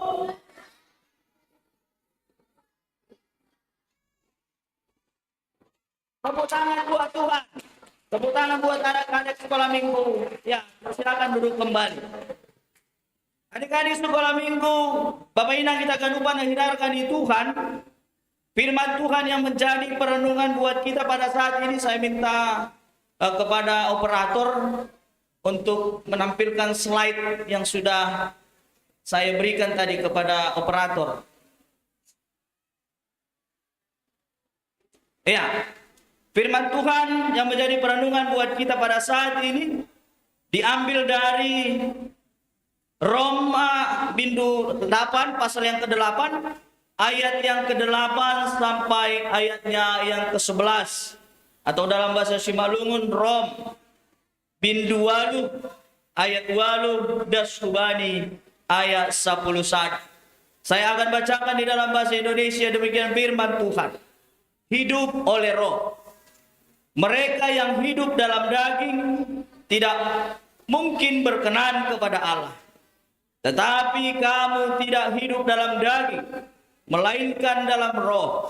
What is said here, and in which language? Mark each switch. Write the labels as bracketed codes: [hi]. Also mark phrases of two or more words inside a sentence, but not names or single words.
[id] Tepuk tangan buat Tuhan. Tepuk tangan buat anak-anak sekolah minggu. Ya, silakan duduk kembali. Adik-adik sekolah minggu, Bapak Inang kita ganupan dan hindarkan di Tuhan. Firman Tuhan yang menjadi perenungan buat kita pada saat ini, saya minta kepada operator untuk menampilkan slide yang sudah saya berikan tadi kepada operator. Ya, firman Tuhan yang menjadi perenungan buat kita pada saat ini diambil dari Roma bindu 8 pasal yang ke-8 ayat yang ke-8 sampai ayatnya yang ke-11, atau dalam bahasa Simalungun Rom bindu 8 ayat 8 dasubani ayat 11. Saya akan bacakan di dalam bahasa Indonesia, demikian firman Tuhan. Hidup oleh roh. Mereka yang hidup dalam daging tidak mungkin berkenan kepada Allah. Tetapi kamu tidak hidup dalam daging, melainkan dalam roh.